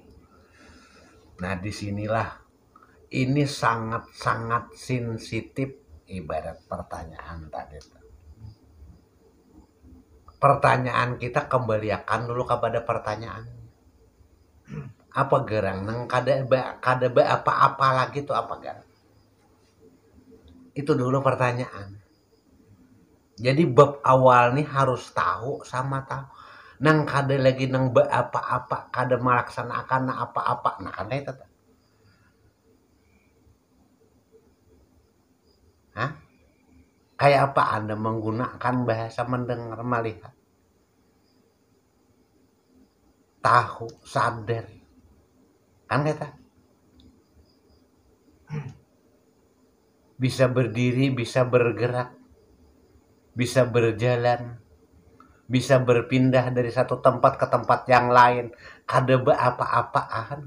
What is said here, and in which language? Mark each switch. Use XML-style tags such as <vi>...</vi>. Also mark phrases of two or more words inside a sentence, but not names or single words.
<id>Nah disinilah ini sangat-sangat sensitif, ibarat pertanyaan tadi. Pertanyaan kita kembalikan dulu kepada pertanyaan.</id> <bjn>Apa gerang nang kada apa-apa lagi tuh apa gerang?</bjn> <id>Itu dulu pertanyaan. Jadi bab awal nih harus tahu sama tahu.</id> <bjn>Nang kada lagi nang apa-apa, kada melaksanakan apa-apa. Nah kada itu.</bjn> <id>Kayak apa Anda menggunakan bahasa mendengar, melihat, tahu, sadar, kan kata bisa berdiri, bisa bergerak, bisa berjalan, bisa berpindah dari satu tempat ke tempat yang lain, kada apa-apaan.</id>